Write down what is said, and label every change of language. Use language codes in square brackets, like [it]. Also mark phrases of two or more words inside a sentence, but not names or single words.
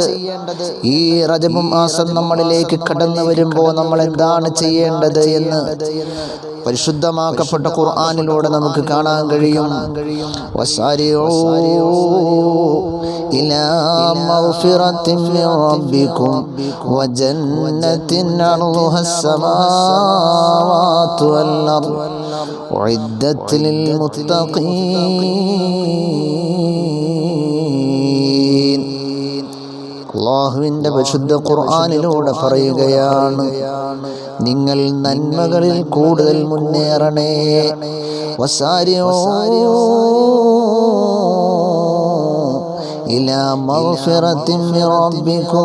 [ml] ഈ റജബ് മാസം നമ്മളിലേക്ക് കടന്നു വരുമ്പോൾ നമ്മൾ എന്താണ് ചെയ്യേണ്ടത് എന്ന് പരിശുദ്ധമാക്കപ്പെട്ട ഖുർആനിലൂടെ നമുക്ക് കാണാൻ കഴിയും. [ar] وسارعوا إلى مغفرة من ربكم وجنة عرضها السماوات والأرض أعدت للمتقين. [ml] അല്ലാഹുവിൻ്റെ പരിശുദ്ധ ഖുർആനിലൂടെ പറയുകയാണ്, നിങ്ങൾ നന്മകളിൽ കൂടുതൽ മുന്നേറണേ. [ar] وسارعوا إلى مغفرة من ربكم.